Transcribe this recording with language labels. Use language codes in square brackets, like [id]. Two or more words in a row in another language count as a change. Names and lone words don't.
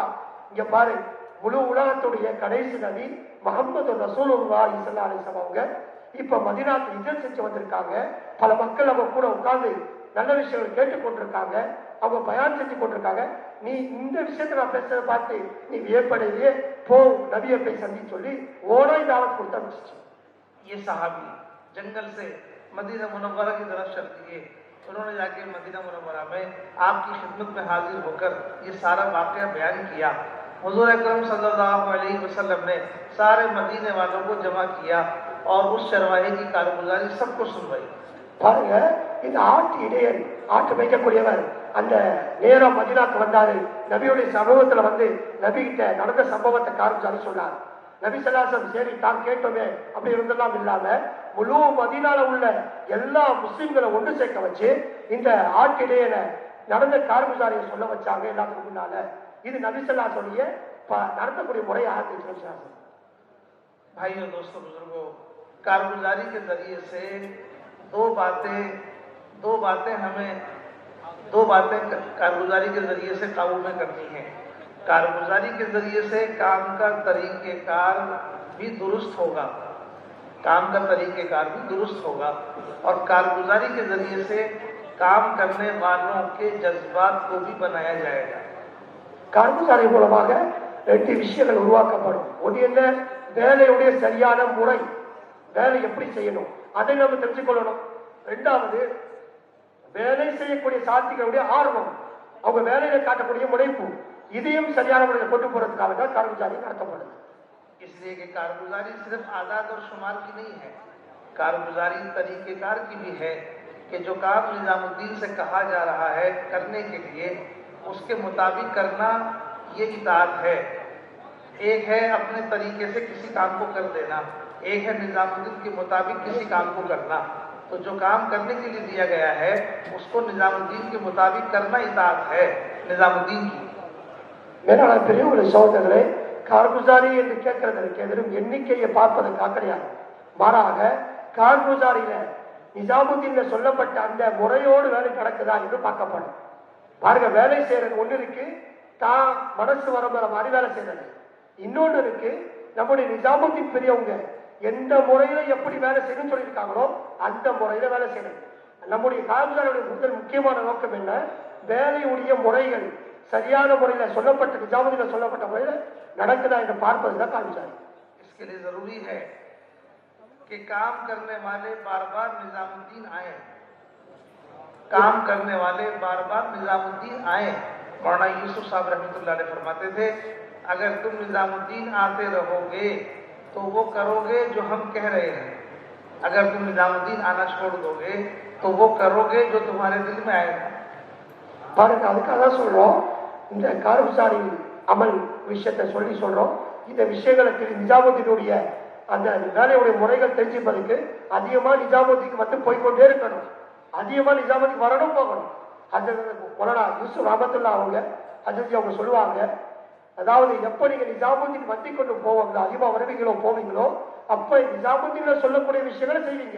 [ta] இங்க பாரு, முழு உலகத்துடைய கடைசி நபி முஹம்மது [ar] رسول الله صلى الله عليه وسلم [ta] அவங்க இப்ப மதீனாவுக்கு ஹிஜ்ரத் செஞ்சு வந்திருக்காங்க. பல மக்கள் அவங்க கூட உட்கார்ந்து நல்ல விஷயங்கள் கேட்டுக்கொண்டிருக்காங்க, அவங்க பயான் செஞ்சு கொண்டிருக்காங்க. நீ இந்த விஷயத்த நான் பேசுறத பார்த்து நீ வியப்படையிலேயே போ நபியை போய் சந்தி சொல்லி ஓனாய் தாவத் கொடுத்து அனுப்பிச்சு. [hi] ये सहाबी जंगल से मदीना मुनव्वरा की तरफ चल दिए. उन्होंने जाके मदीना मुनव्वरा में आपकी खिदमत में हाजिर होकर ये सारा वाक़या बयान किया. हुज़ूर अकरम [ar] صلى الله عليه وسلم [hi] ने सारे मदीने वालों को जमा किया और उस चरवाहे की कारगुजारी सबको सुनवाई. [ta] பாருங்க, இந்த ஆட்டு மேய்க்கக்கூடியவர் அந்த நேரம் மதீனாக்கு வந்தாரு. நபியுடைய சமூகத்துல வந்து நபி கிட்ட நடந்த சம்பவத்தை कारगुजारी சொன்னார். நபி [ar] صلى الله عليه وسلم [ta] சரி தான் கேட்டோமே அப்படி இருந்தெல்லாம் இல்லாம முழு மதீனால உள்ள எல்லா முஸ்லிம்களை ஒன்று சேர்க்க வச்சு இந்த ஆட்டிடையில நடந்த कारगुजाரியை சொல்ல வச்சாங்க எல்லாத்துக்கும் முன்னால. இது நபி [ar] صلى الله عليه وسلم [ta] நடத்தக்கூடிய முறையை ஆரம்பிச்சு. [hi] भाइयों, दोस्तों, बुजुर्गों, कारगुजारी के जरिए से दो बातें कारगुजारी के जरिए से काबू में करनी है. कारगुजारी के जरिए से काम का तरीक़ेकार भी दुरुस्त होगा, और कारगुजारी के जरिए से काम करने वालों के जज्बात को भी बनाया जाएगा. [ta] कारगुजारी மூலமாக 2 விஷயங்கள் உருவாக்கப்படும். ஒன்று என்ன, வேலையுடைய சரியான முறை, வேலை எப்படி செய்யணும் அதை நம்ம தெரிஞ்சுக்கொள்ளணும். 2வது வேலை செய்யக்கூடிய சாத்திகளுடைய ஆர்வம், அவங்க வேலையில காட்டக்கூடிய முனைப்பு, இதையும் சரியான முறையில் கொண்டு போறதுக்காக தான் கார்குஜாரி நடத்தப்படுது. [hi] इसलिए कि कारगुजारी सिर्फ आदाद और शुमार की नहीं है, कारगुजारी तरीकेकार की भी है कि जो काम निजामुद्दीन से कहा जा रहा है करने के लिए उसके मुताबिक करना, ये इताअत है। एक है अपने तरीके से किसी काम को कर देना, एक है निजामुद्दीन के मुताबिक किसी काम को करना। तो जो काम करने के लिए दिया गया है उसको निजामुद्दीन के मुताबिक करना इताअत है निजामुद्दीन की। [ta] மேலான பெரியவர்களே, சகோதரர்களே, கார்குஜாரி என்று கேட்கிறதற்கு எதிரும் எண்ணிக்கையை பார்ப்பதற்காக கிடையாது. மாறாக கார்குஜாரியில நிஜாமுத்தீன்ல சொல்லப்பட்ட அந்த முறையோடு வேலை நடக்குதா என்று பார்க்கப்படும். பாருங்க, வேலை செய்யறது ஒண்ணு இருக்கு, தான் மனசு வரம்புற மாதிரி வேலை செய்யறது. இன்னொன்று இருக்கு, நம்முடைய நிஜாமுத்தீன் பெரியவங்க எந்த முறையில எப்படி வேலை செய்யணும்னு சொல்லியிருக்காங்களோ அந்த முறையில வேலை செய்யணும். நம்முடைய கார்குஜாரியுடைய முதல் முக்கியமான நோக்கம் என்ன? வேலையுடைய முறைகள் சரியான முறையில சொல்லப்பட்ட நிஜாமுதீன்ல சொல்லப்பட்ட முறையில நடக்குதா என்று பார்ப்பதுதான் கார்குஜாரி. [hi] इसके लिए जरूरी है कि काम करने वाले बार बार निजामुद्दीन आए, काम करने वाले बार बार निजामुद्दीन आए। मौलाना यूसुफ साहब [ar] رحمة الله عليه [hi] फरमाते थे, अगर तुम निजामुद्दीन आते रहोगे तो वो करोगे जो हम कह रहे हैं, अगर तुम निजामुद्दीन आना छोड़ दोगे तो वो करोगे जो तुम्हारे दिल में आएगा। [ta] பாருங்க, அதுக்காக தான் சொல்றோம், இந்த கார்குஜாரி அமல் விஷயத்தை சொல்றோம். இந்த விஷயங்களை நிஜாமுதீனுடைய அந்த வேலையுடைய முறைகள் தெரிஞ்சுப்பதற்கு அதிகமா நிஜாமுதீனுக்கு வந்து போய்கொண்டே இருக்கணும், அதிகமா நிஜாமுதீனுக்கு வரணும் போகணும். அது மௌலானா யூசுப் ரஹ்மத்துல்லாஹ் அவங்க சொல்லுவாங்க, அதாவது எப்ப நீங்க நிஜாமுதீன் வந்து கொண்டு போவாங்களோ, அதிகமா வருவீங்களோ போவீங்களோ, அப்ப நிஜாமுதீன்ல சொல்லக்கூடிய விஷயங்களை செய்வீங்க.